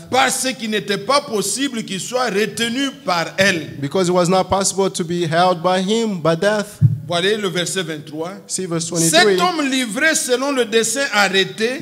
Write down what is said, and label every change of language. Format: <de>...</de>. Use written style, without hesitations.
<fr>parce qu'il n'était pas possible qu'il soit retenu par elle.</fr> <en>because it was not possible to be held by him by death.</en> <fr>Voyez le verset 23.</fr> <en>See verse</en> <fr>Cet</fr> <en>23.</en> <fr>homme livré selon le dessein arrêté</fr>